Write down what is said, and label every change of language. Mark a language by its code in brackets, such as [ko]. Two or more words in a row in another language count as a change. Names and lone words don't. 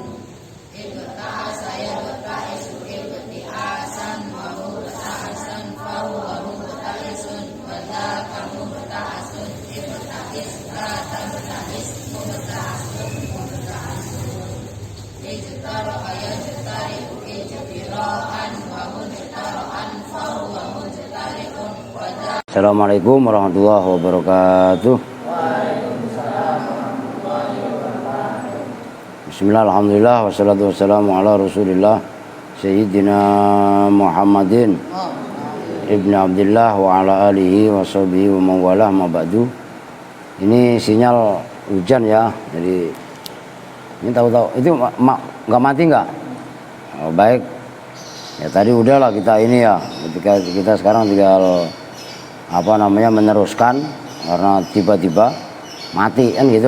[ar] ابتأس يبتئس ابتئاسا ومبتأسا فهو مبتئس وذاك مبتأس ابتئس لا تبتئس مبتأس مبتأس. اجترأ يجترئ اجتراء ومجترأ فهو مجترئ وذاك. السلام عليكم ورحمة الله وبركاته. بسم الله، الحمد لله، والصلاة والسلام على رسول الله سيدنا محمد بن عبد الله وعلى آله وصحبه وموالاه أما بعد. [id] Ini sinyal hujan ya, jadi ini tahu-tahu itu nggak mati nggak? Oh, baik ya, tadi udahlah kita ini ya, ketika kita sekarang tinggal meneruskan karena tiba-tiba mati kan gitu.